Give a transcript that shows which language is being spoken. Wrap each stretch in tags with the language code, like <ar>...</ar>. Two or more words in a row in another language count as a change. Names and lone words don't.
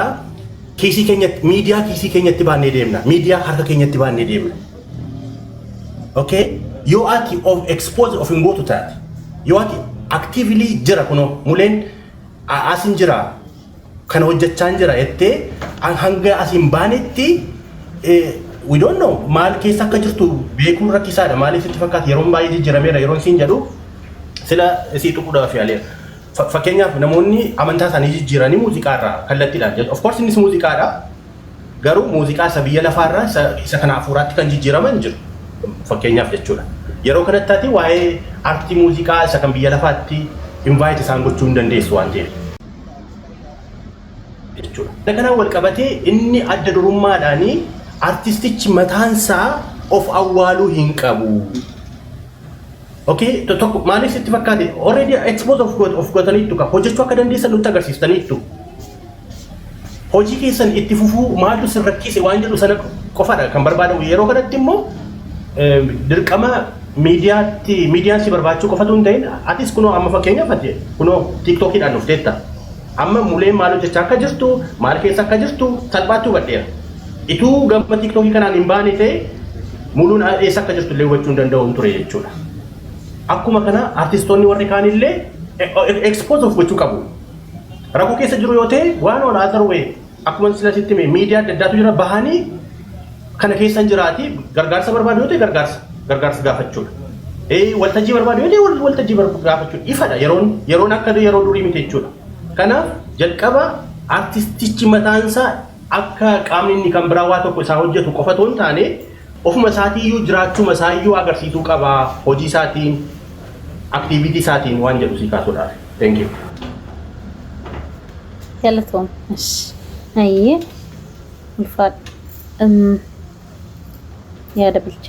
<om>Kiisii keenyatti miidiyaa kiisii keenyatti baannee deemna miidiyaa harka keenyatti baannee deemna. Okay, yoo ati of expose of hin gootu taate yoo ati actively jira kuno muleen asin jira kana hojjechaa jira jettee hanga asin baanetti</om> <en>we don't know</en> <om>maal keessa akka jirtu beekuun rakkisaadha maaliif sitti fakkaata yeroon baay'ee jijjiirameera yeroon siin jedhu sila isii tuquudhaaf yaaleera. Fakkeenyaaf namoonni amantaa isaanii jijjiiranii muuziqaarraa kallattiidhaan jedhu</om> <en>of course</en> <om>innis muuziqaadha garuu muuziqaa isa biyya lafaarraa isa kana hafuuraatti kan jijjiiraman jiru. Fakkeenyaaf jechuudha. Yeroo kanatti ati waa'ee artii muuziqaa isa kan biyya lafaatti invite isaan gochuu hin dandeessu waan ta'eef. Jechuudha. Kanaan wal qabatee inni adda durummaadhaanii artistichi mataansaa of awwaaluu hin qabu. Okay, tokko maaliif sitti fakkaate already expose of gootaniittu ka hojjechuu akka dandeessan nutti agarsiistaniittu. Hojii keessan itti fufuu maaltu sin rakkise waan jedhu sana qofaadha kan barbaadamu yeroo kanatti immoo dirqama miidiyaan si barbaachuu qofatu hin ta'in atis kunoo amma fakkeenyaaf ati kunoo tiktookiidhaan dhufteetta amma muleen maal hojjechaa akka jirtu maal keessa akka jirtu salphaatti hubadheera. Ituu gama tiktookii kanaan hin baane ta'e muluun eessa akka jirtu illee hubachuu hin danda'u ture jechuudha. Akkuma kana artistoonni warri kaan illee expose of gochuu qabu. Rakkoo keessa jiru yoo ta'e waan</om> <en>on other way</en> <om>akkuma sila sitti miidiyaa adda addaatu jira bahanii kana keessa jiraati gargaarsa barbaadu yoo ta'e gargaarsa gaafachuudha. Waltajjii barbaadu yoo ta'e waltajjii gaafachuudha. Ifadha yeroon akka yeroo durii miti jechuudha. Kanaaf jalqaba artistichi mataansaa akka qaamni inni kan biraa waa tokko isaa hojjetu qofa otoo hin taane ofuma isaatiiyyuu jiraachuma isaayyuu agarsiisuu qaba hojii isaatiin activity isaatiin waan jedhu si kaasuudhaaf.</om> <en>Thank you.</en> <om>Galatoom. Ayyee. Ulfaadha. Yaada bilchaa.</om>